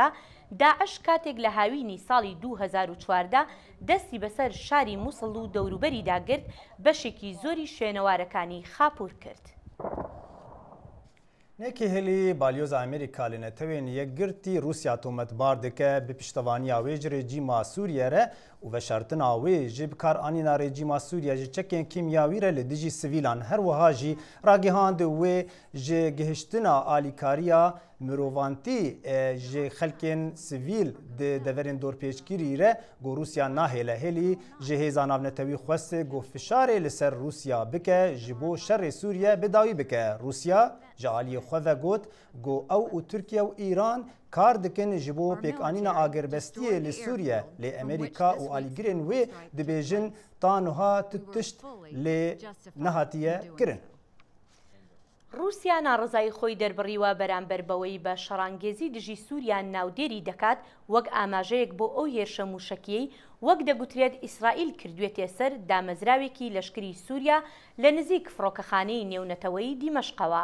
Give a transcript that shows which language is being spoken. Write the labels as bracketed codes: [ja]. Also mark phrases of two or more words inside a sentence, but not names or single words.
[ckb] داعش کاتێک لە هاوینی ساڵی 2014 دەستی بەسەر شاری مووسڵ و دەوروبەری داگرت بەشێکی زۆری شوێنەوارەکانی خاپور کرد. [ku] نێکی هێلی بالیۆزا ئەمریکا لە نەتەوێن یەکگرتی رووسیا تۆمەتبار دەکە بە پشتەوانیا وێ ji rejîma Sûriye re û veşartina wê ji bikaranîna rejîma Sûriye ji çekên kîmyawî re li dijî sivîlan her wiha jî ragihand wê ji gihiştina alîkariya mirovantî ji xelkên sivîl di deverên dorpêçgirî re got Rûsya nahêle hêlî ji hêza navnetewî xweste got fişarê li ser Rûsya bike ji bo şerê Sûriye bidawî bike. Rûsya ji aliyê xwe ve got ew û Tirkiye û İran kar dikin ji bo pêkanîna agerbestiyê li Sûriye lê Amerîka û alîgirên wê dibêjin tanha tu tişt lê nehatiye kirin. [ckb] رووسیا ناڕزایی خۆی دەربڕیوە بەرامبەر بەوەی بە شەڕانگێزی دژی سووریا ناودێری دەکات وەک ئاماژەیەک بۆ ئەو هێرشە موشەکیەی وەک دەگوترێت ئیسرائیل کردوێتێ سەر دامەزراوێکی لەشکری سووریا لە نزیک فڕۆکەخانەی نێونەتەوەی دیمەشقەوە.